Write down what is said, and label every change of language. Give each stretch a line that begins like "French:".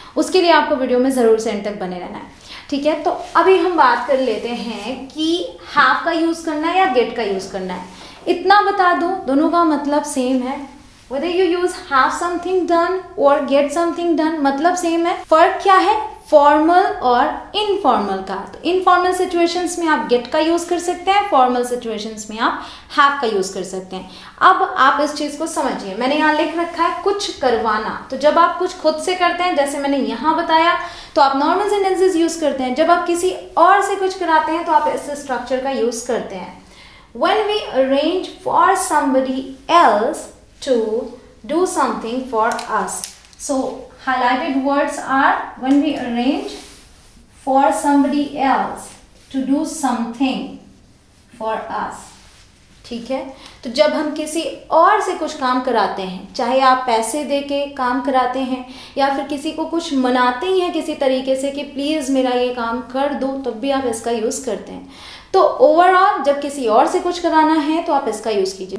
Hindi: उसके लिए आपको वीडियो में ज़रूर से एंड तक बने रहना है, ठीक है? तो अभी हम बात कर लेते हैं कि हैव का यूज़ करना है या गेट का यूज़ करना है. इतना बता दूं, दोनों का मतलब सेम है.
English: whether you use have something done or get something done,
Hindi: मतलब सेम है. फर्क क्या है? फॉर्मल और इनफॉर्मल का. तो इनफॉर्मल सिचुएशंस में आप गेट का यूज़ कर सकते हैं, फॉर्मल सिचुएशंस में आप हैव का यूज़ कर सकते हैं. अब आप इस चीज़ को समझिए. मैंने यहाँ लिख रखा है कुछ करवाना. तो जब आप कुछ खुद से करते हैं, जैसे मैंने यहाँ बताया, तो आप नॉर्मल सेंटेंसेस यूज़ करते हैं. जब आप किसी और से कुछ कराते हैं तो आप इस स्ट्रक्चर का यूज़ करते हैं.
English: When we arrange for somebody else to do something for us. So highlighted words are when we arrange for somebody else to do something for us.
Hindi: ठीक है? तो जब हम किसी और से कुछ काम कराते हैं, चाहे आप पैसे दे के काम कराते हैं या फिर किसी को कुछ मनाते ही हैं किसी तरीके से कि प्लीज़ मेरा ये काम कर दो, तब भी आप इसका यूज़ करते हैं. तो ओवरऑल जब किसी और से कुछ कराना है तो आप इसका यूज़ कीजिए.